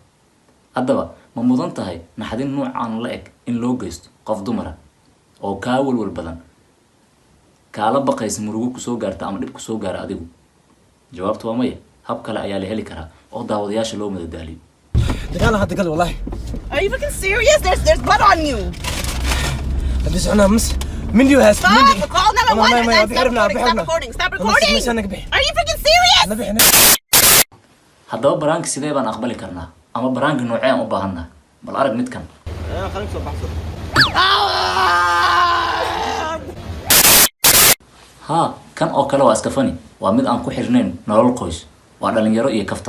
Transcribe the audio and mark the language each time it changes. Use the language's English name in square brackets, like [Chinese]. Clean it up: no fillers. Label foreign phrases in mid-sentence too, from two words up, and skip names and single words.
[Somali] haddaba ma mudan tahay naxdin noocan la eg in loo geysto qof dumar oo ka walwal badan kaala baqaysa murugo ku soo gaarta ama dhib ku soo gaara adigu? jawaabtu waa maya. hab kale ayaa la heli karaa oo daawadayaasha loo madadaaliyo. dagaal hadda gal wallahi. [English] Are you fucking serious? There's blood on you. [Somali] hadda socnaa mas Mindy has [English] Stop! Call 911 and stop recording. Stop recording! Are you freaking serious? [Somali] haddaba baraanka sidee baan aqbali karnaa ama baraanka noocee aan u baahanaa? bal arag midkan. kan oo kale waa iska fani. waa mid aan ku xirnayn nolol qoys. waa dhalinyaro iyo kaftan.